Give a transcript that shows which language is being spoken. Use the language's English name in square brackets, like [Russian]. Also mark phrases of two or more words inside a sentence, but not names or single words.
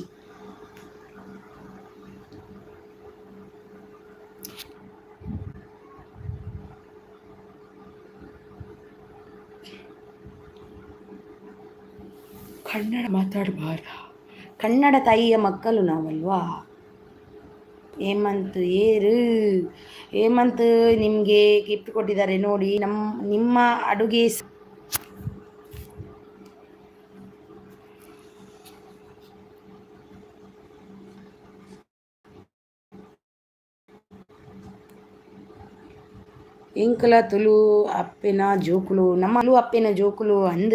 [Kannada] ಕನ್ನಡ ಮಾತಾಡಬಾರ, ಕನ್ನಡ ತಾಯಿಯ ಮಕ್ಕಳು ನಾವಲ್ವಾ. ಹೇಮಂತ್ ನಿಮಗೆ ಗಿಫ್ಟ್ ಕೊಟ್ಟಿದ್ದಾರೆ ನೋಡಿ. [Tulu] ನಿಮ್ಮ ಅಡುಗೆ ಎಂಕಲ ತುಳು ಅಪ್ಪೆನ ಜೋಕುಲು ನಮ್ಮ ತುಳು ಅಪ್ಪೆನ ಜೋಕುಲು ಅಂದು